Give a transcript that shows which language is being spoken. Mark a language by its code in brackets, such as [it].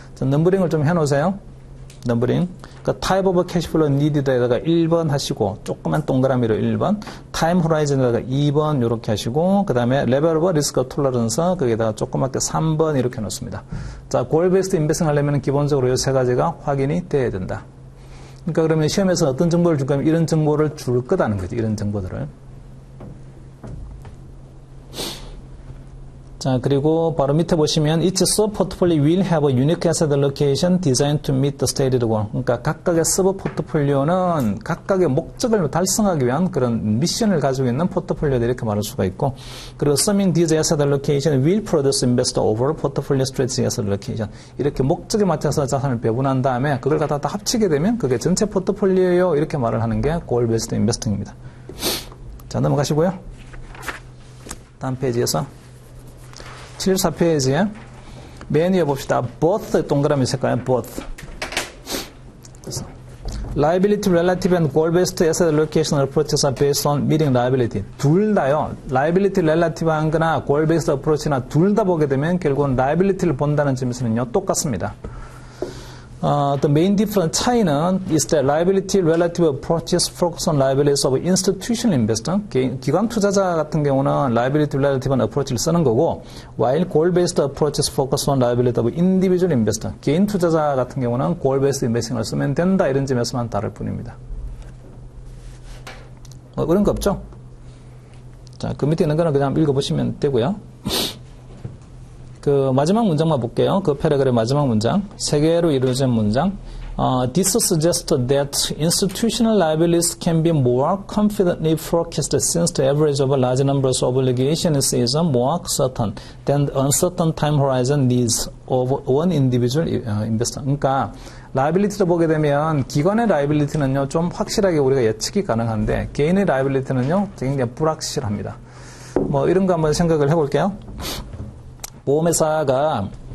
[ko] 자, 넘버링을 좀 해놓으세요. 넘버링. 그러니까 type of cash flow needed에다가 1번 하시고 조그만 동그라미로 1번 타임 호라이즌에다가 2번 이렇게 하시고 그 다음에 level of risk tolerance 거기에다가 조그맣게 3번 이렇게 놓습니다. 자, goal based investing 하려면 기본적으로 이 세 가지가 확인이 돼야 된다. 그러니까 그러면 시험에서 어떤 정보를 줄 거면 이런 정보를 줄 거다는 거지. 이런 정보들을. [en] 자, 그리고 바로 밑에 보시면 each sub-portfolio will have a unique asset allocation designed to meet the stated goal. [ko] 그러니까 각각의 서브-포트폴리오는 각각의 목적을 달성하기 위한 그런 미션을 가지고 있는 포트폴리오들 이렇게 말할 수가 있고 그리고 [en] summing these asset allocation [ko] will produce investor overall portfolio strategy asset allocation. 이렇게 목적에 맞춰서 자산을 배분한 다음에 그걸 갖다 다 합치게 되면 그게 전체 포트폴리오예요. 이렇게 말을 하는 게 goal-based investing입니다. 자, 넘어가시고요. 다음 페이지에서 74페이지에 맨 위에 봅시다. both 동그라미 색깔 both. [en] 그래서 liability relative and goal-based asset allocation approaches are based on meeting liability. [ko] 둘 다요. liability relative한 거나 goal-based approach나 둘 다 보게 되면 결국은 liability를 본다는 점에서는요. 똑같습니다. [en] The main difference [ko] 차이는 [en] is that liability relative approaches focus on liabilities of institutional investor. [ko] 기관 투자자 같은 경우는 [en] liability relative한 approach를 쓰는 거고, while goal-based approaches focus on liability of individual investor. [ko] 개인 투자자 같은 경우는 goal-based investing을 쓰면 된다 이런 점에서만 다를 뿐입니다. 그런 거 없죠? 자, 그 밑에 있는 거는 그냥 읽어보시면 되고요. 그 마지막 문장만 볼게요. 그 패러그램 마지막 문장. 세 개로 이루어진 문장. [en] This suggests that institutional liabilities can be more confidently forecasted since the average of a large number of obligations is more certain than the uncertain time horizon needs of one individual investor. [ko] 그러니까 라이빌리티를 보게 되면 기관의 라이빌리티는요 좀 확실하게 우리가 예측이 가능한데 개인의 라이빌리티는요 굉장히 불확실합니다. 뭐 이런 거 한번 생각을 해볼게요. 보험회사가요.